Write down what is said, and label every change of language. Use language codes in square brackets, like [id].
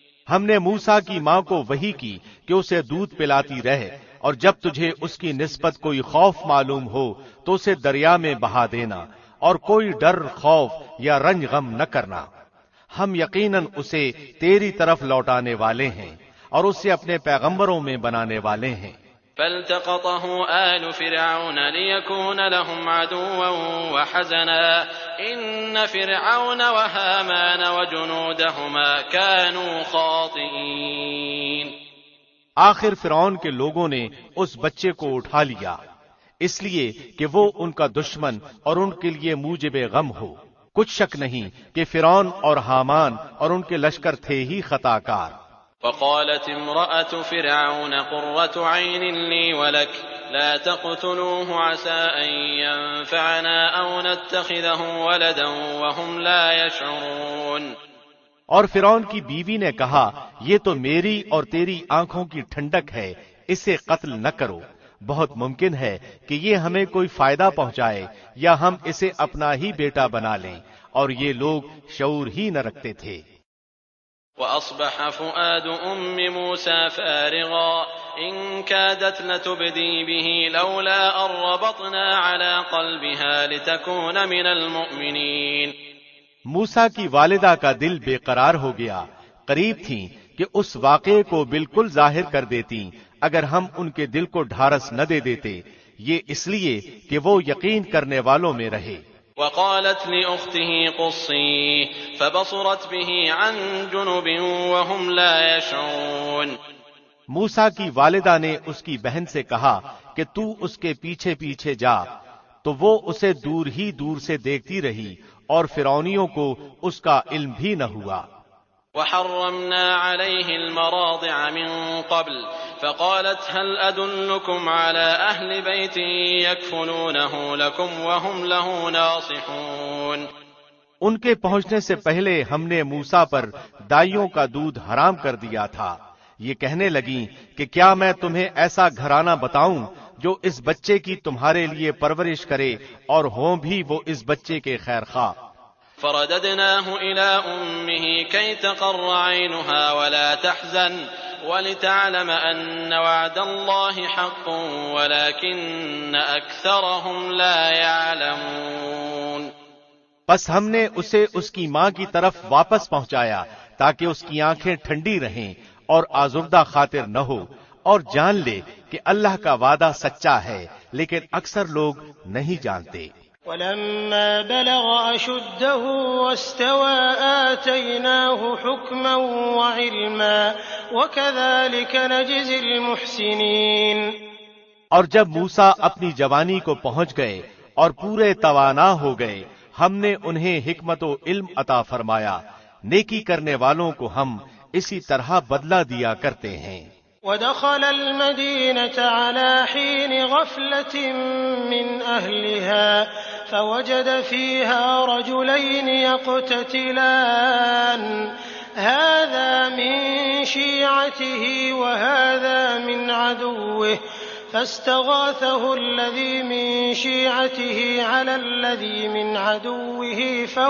[ur] ہم نے موسیٰ کی ماں کو وحی کی کہ اسے دودھ پلاتی رہے، اور جب تجھے اس کی نسبت کوئی خوف معلوم ہو تو اسے دریا میں بہا دینا، اور کوئی ڈر، خوف یا رنج غم نہ کرنا، ہم یقیناً اسے تیری طرف لوٹانے والے ہیں اور اسے اپنے پیغمبروں میں بنانے والے ہیں۔ [ar] فالتقطه آل فرعون ليكون لهم عدوا وحزنا إن فرعون وهامان وجنودهما كانوا خاطئين۔ [ur] آخر فرعون کے لوگوں نے اس بچے کو اٹھا لیا اس لیے کہ وہ ان کا دشمن اور ان کے لیے موجب غم ہو۔ کچھ شک نہیں کہ فرعون اور حامان اور ان کے لشکر تھے ہی خطا کار۔ [ar] وقالت امرأة فرعون قرة عين لي ولك لا تقتلوه عسى أن ينفعنا أو نتخذه ولدا وهم لا يشعرون۔ [ur] اور فرعون کی بیوی نے کہا یہ تو میری اور تیری آنکھوں کی ٹھنڈک ہے، اسے قتل نہ کرو، بہت ممکن ہے کہ یہ ہمیں کوئی فائدہ پہنچائے یا ہم اسے اپنا ہی بیٹا بنا لیں، اور یہ لوگ شعور ہی نہ رکھتے تھے۔ [ar] وأصبح فؤاد أم موسى فارغا إن كادت لتبدي به لولا أن ربطنا على قلبها لتكون من المؤمنين۔ [ur] موسیٰ کی والدہ کا دل بے قرار ہو گیا، قریب تھیں کہ اس واقعے کو بالکل ظاہر کر دیتی اگر ہم ان کے دل کو ڈھارس نہ دے دیتے، یہ اس لیے کہ وہ یقین کرنے والوں میں رہے۔ [ar] وقالت لأخته قصيه فبصرت به عن جنب وهم لا يشعرون۔ [ur] موسیٰ کی والدہ نے اس کی بہن سے کہا کہ تو اس کے پیچھے پیچھے جا، تو وہ اسے دور ہی دور سے دیکھتی رہی اور فرعونیوں کو اس کا علم بھی نہ ہوا۔ [ar] وحرمنا عليه المراضع من قبل فقالت هل أدلكم على أهل بيت يكفلونه لكم وهم له ناصحون۔ [ur] ان کے پہنچنے سے پہلے ہم نے موسیٰ پر دائیوں کا دودھ حرام کر دیا تھا، یہ کہنے لگیں کہ کیا میں تمہیں ایسا گھرانہ بتاؤں جو اس بچے کی تمہارے لیے پرورش کرے اور ہوں بھی وہ اس بچے کے خیر خواہ۔ [ar] فرددناه إلى أمه كي تقر عينها ولا تحزن ولتعلم أن وعد الله حق ولكن أكثرهم لا يعلمون۔ [ur] پس ہم نے اسے اس کی ماں کی طرف واپس پہنچایا تاکہ اس کی آنکھیں ٹھنڈی رہیں اور آزردہ خاطر نہ ہو، اور جان لے کہ اللہ کا وعدہ سچا ہے لیکن اکثر لوگ نہیں جانتے۔ [ar] ولما بلغ أشده واستوى آتيناه حكما وعلما وكذلك نجزي المحسنين۔ [ur] اور جب موسیٰ اپنی جوانی کو پہنچ گئے اور پورے توانا ہو گئے، ہم نے انہیں حکمت و علم عطا فرمایا، نیکی کرنے والوں کو ہم اسی طرح بدلہ دیا کرتے ہیں۔ [ar] ودخل المدينة على حين غفلة من أهلها فوجد فيها رجلين يقتتلان هذا من شيعته وهذا من عدوه فاستغاثه الذي من شيعته على الذي من عدوه